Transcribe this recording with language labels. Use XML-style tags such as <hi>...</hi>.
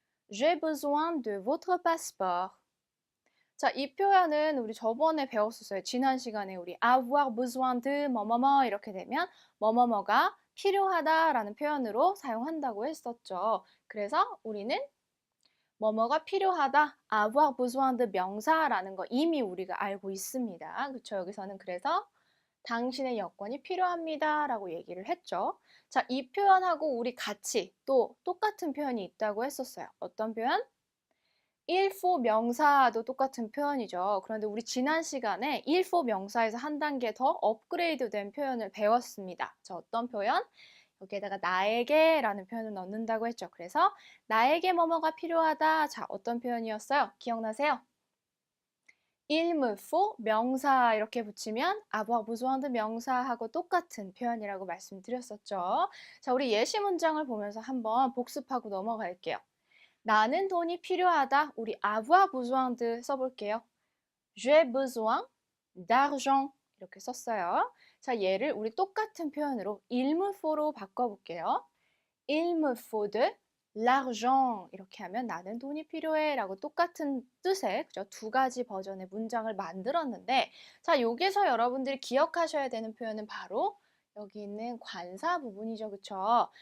<fr>J'ai besoin de votre passeport.</fr> <ko>자, 이 표현은 우리 저번에 배웠었어요. 지난 시간에 우리</ko> <fr>avoir besoin de</fr> <ko>뭐뭐뭐 이렇게 되면 뭐뭐뭐가 필요하다라는 표현으로 사용한다고 했었죠. 그래서 우리는 뭐뭐가 필요하다,</ko> <fr>avoir besoin de</fr> <ko>명사라는 거 이미 우리가 알고 있습니다. 그렇죠? 여기서는 그래서 당신의 여권이 필요합니다 라고 얘기를 했죠. 자, 이 표현하고 우리 같이 또 똑같은 표현이 있다고 했었어요. 어떤 표현?</ko> <fr>il faut</fr> <ko>명사도 똑같은 표현이죠. 그런데 우리 지난 시간에 il faut 명사에서 한 단계 더 업그레이드된 표현을 배웠습니다. 자, 어떤 표현? 여기에다가 나에게라는 표현을 넣는다고 했죠. 그래서 나에게 뭐뭐가 필요하다. 자, 어떤 표현이었어요? 기억나세요?</ko> <fr>il me faut</fr> <ko>명사 이렇게 붙이면</ko> <fr>avoir besoin de</fr> <ko>명사하고 똑같은 표현이라고 말씀드렸었죠. 자, 우리 예시 문장을 보면서 한번 복습하고 넘어갈게요. 나는 돈이 필요하다. 우리</ko> <fr>avoir besoin de</fr> <ko>써볼게요.</ko> <fr>J'ai besoin d'argent</fr> <ko>이렇게 썼어요. 자, 얘를 우리 똑같은 표현으로</ko> <fr>il me faut</fr> <ko>로 바꿔볼게요.</ko> <fr>Il me faut de l'argent</fr> <ko>이렇게 하면 나는 돈이 필요해 라고 똑같은 뜻의 그죠? 두 가지 버전의 문장을 만들었는데 자, 여기서 여러분들이 기억하셔야 되는 표현은 바로 여기 있는 관사 부분이죠. 그쵸?</ko>